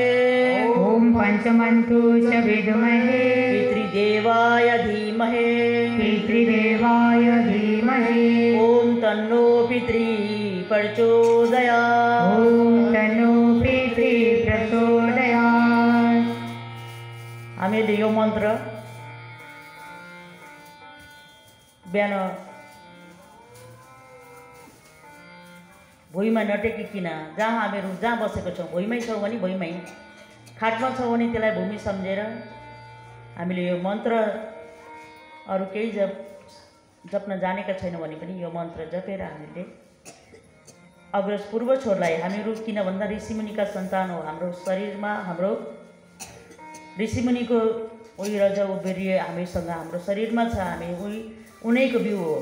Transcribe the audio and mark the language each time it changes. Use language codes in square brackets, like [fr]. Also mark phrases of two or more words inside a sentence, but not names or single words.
[sa] ओम पंचमन्तु च विद्महे, पितृदेवाय धीमहि, पितृदेवाय धीमहि, ओम तन्नो पितृ प्रचोदयात्, ओम तन्नो पितृ प्रचोदयात्। [ne] हामीले यो मन्त्र बिहान भुइँमा नटेकिकन, जहाँ हामीहरू जहाँ बसेको छौँ, भुइँमै छौँ भने भुइँमै, खाटमा छौँ भने त्यसलाई भूमि सम्झेर हामीले यो मन्त्र अरू केही जप्न जानेका छैन भने पनि यो मन्त्र जपेर हामीले अग्रज पूर्व छोरलाई, हामीहरू किन भन्दा ऋषिमुनिका सन्तान हो, हाम्रो शरीरमा हाम्रो ऋषिमुनिको उही रज उबेरिए हामीसँग हाम्रो शरीरमा छ, हामी उनैको बिउ हो।